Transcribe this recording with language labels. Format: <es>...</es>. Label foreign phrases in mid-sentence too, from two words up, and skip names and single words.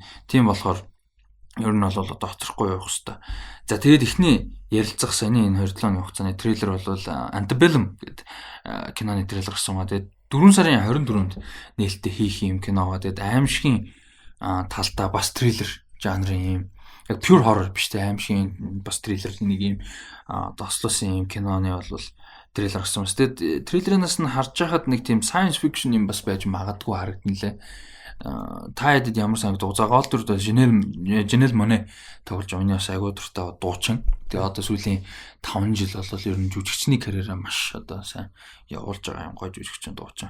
<mn>Тийм болохоор ер нь бол одоо хоцрохгүй явах хэрэгтэй. За тэгээд эхний ярилцах саяны энэ 2-7 хоногийн хугацааны трейлер бол Antebellum гэдэг киноны трейлер гарсан ба тэгээд 4 сарын 24-нд нээлттэй хийх юм киногоо тэгээд аимшигын талдаа бас трейлер жанрын юм яг</mn> <en>pure horror</en> <mn>биш те аимшигын бас трейлер нэг юм дослосон юм киноны бол трейлер гарсан ба тэгээд трейлерээс нь харж байхад нэг тийм</mn> <en>science fiction</en> <mn>юм бас байж магадгүй харагдана лээ. Та хэд ямар санагдав? За гол дүр Janelle Monáe тоглож байгаа. Миний бас айгуу дуртай дуучин. Тэгээ одоо сүүлийн 5 жил болол ер нь жүжигчний карьераа маш одоо сайн явуулж байгаа юм гоё жүжигчин дуучин.</mn>